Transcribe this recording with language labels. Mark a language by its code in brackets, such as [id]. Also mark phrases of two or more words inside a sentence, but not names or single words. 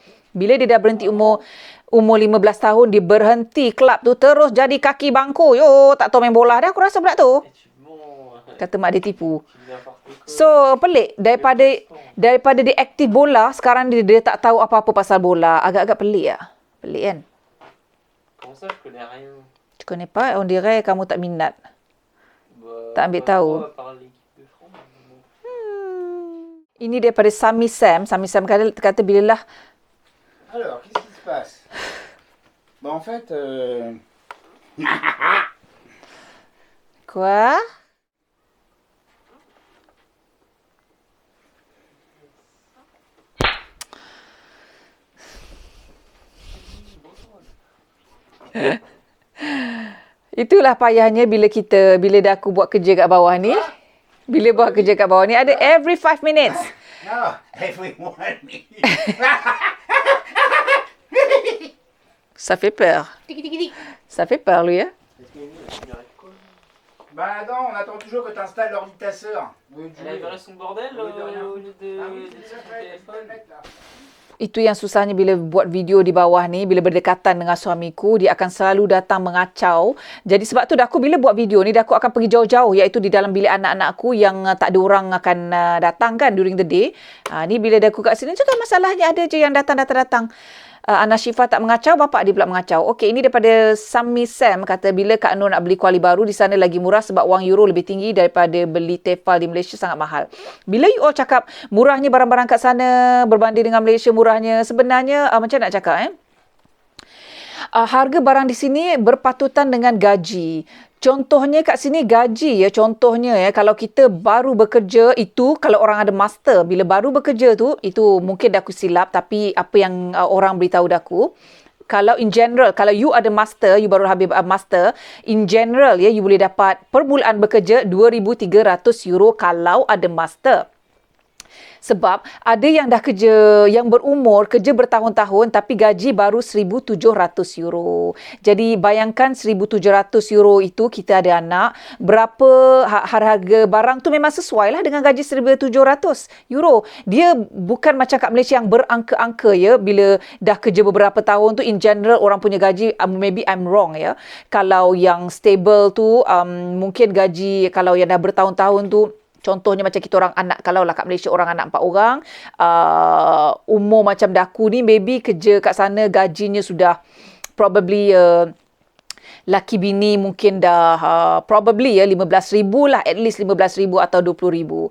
[ms] Bila dia dah berhenti umur 15 tahun, dia berhenti kelab tu, terus jadi kaki bangku. Tak tahu main bola dah aku rasa budak tu. Kata mak dia tipu. So, pelik. Daripada dia aktif bola, sekarang dia tak tahu apa-apa pasal bola. Agak-agak pelik lah. Pelik kan? [fr] Tu connais pas? On dirait [ms] kamu tak minat. Tak ambil tahu. Ini daripada Sami Sam. Sami Sam kata bilalah. [fr] Alors, qu'est-ce qui se passe? En fait, Quoi? [ms] Itulah payahnya bila dah aku buat kerja kat bawah ni. Bila buat kerja kat bawah ni, ada [en] every 5 minutes. no, every 1 minute. [fr] Ça fait peur. Ça fait peur, lui, hein? Bah non, on attend toujours que tu installes l'ordi de ta sœur. Au lieu de Elle a jouer. viré son bordel Au lieu de rien au lieu de, Ah oui, de c'est ça, son ouais, téléphone. là. [ms] Itu yang susahnya bila buat video di bawah ni, bila berdekatan dengan suamiku, dia akan selalu datang mengacau. Jadi sebab tu dah aku bila buat video ni, dah aku akan pergi jauh-jauh, iaitu di dalam bilik anak-anakku yang tak ada orang akan datang kan [en] during the day. [ms] Ni bila dah aku kat sini juga masalahnya ada je yang datang. Ana Syifa tak mengacau, bapak dia pula mengacau. Okey, ini daripada Sammy Sam kata bila Kak Nur nak beli kuali baru di sana lagi murah sebab wang euro lebih tinggi daripada beli Tefal di Malaysia sangat mahal. Bila [en] you all [ms] cakap murahnya barang-barang kat sana berbanding dengan Malaysia murahnya, sebenarnya macam nak cakap harga barang di sini berpatutan dengan gaji. Contohnya kat sini gaji contohnya kalau kita baru bekerja itu kalau orang ada master, bila baru bekerja tu itu mungkin dah aku silap tapi apa yang orang beritahu daku, kalau [en] in general, [ms] kalau you ada master, you baru habis master, [en] in general [ms] you boleh dapat per bulan bekerja 2,300 euro kalau ada master. Sebab ada yang dah kerja, yang berumur, kerja bertahun-tahun tapi gaji baru 1,700 euro. Jadi bayangkan 1,700 euro itu kita ada anak, berapa harga barang tu memang sesuai lah dengan gaji 1,700 euro. Dia bukan macam kat Malaysia yang berangka-angka bila dah kerja beberapa tahun tu [en] in general [ms] orang punya gaji, [en] maybe I'm wrong [ms] kalau yang stable tu mungkin gaji kalau yang dah bertahun-tahun tu. Contohnya macam kita orang anak, kalau lah kat Malaysia orang anak 4 orang, umur macam daku ni, maybe kerja kat sana gajinya sudah probably laki bini mungkin dah probably 15,000 lah, [en] at least [ms] 15,000 atau 20,000.